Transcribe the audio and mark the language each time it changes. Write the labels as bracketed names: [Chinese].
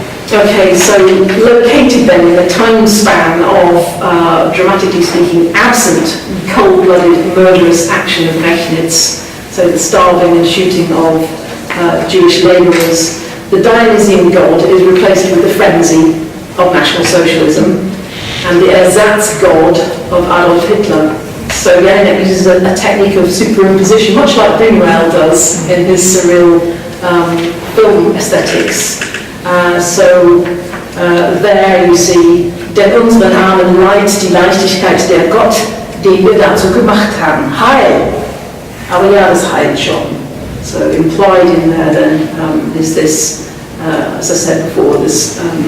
[English] Okay, so located then in the time span of, dramatically speaking, absent cold-blooded murderous action of Rechnitz, so the starving and shooting of Jewish labourers, the Dionysian god is replaced with the frenzy of National Socialism, and the ersatz god of Adolf Hitler. So Jelinek uses a technique of superimposition, much like Buñuel does in his surreal film aesthetics. There you see, [German] den unseren Armen leiht die Leichtigkeit der Gott, den wir dazu gemacht haben. Heil! Aber ja, das heilt schon. [English] So implied in there then is this, as I said before, this